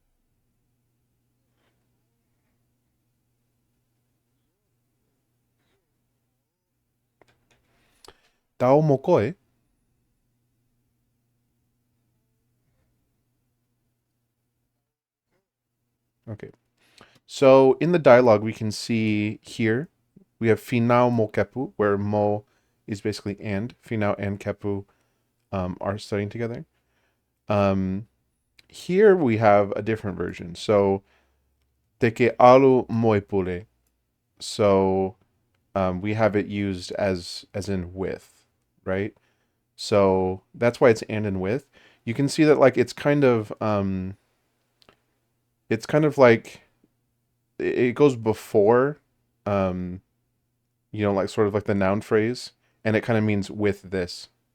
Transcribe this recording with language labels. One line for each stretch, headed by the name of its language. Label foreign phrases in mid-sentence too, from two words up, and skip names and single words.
Tongan: Tao mo koe.
English: Okay. So in the dialogue, we can see here, we have
Tongan: finau mo kepu,
English: where mo is basically and. Finau and kepu are studying together. Um, Here we have a different version.
Tongan: So te ke alu moipule.
English: So we have it used as in with, right? So that's why it's and with. You can see that like it's kind of like it goes before um like sort of like the noun phrase, and it kind of means with this.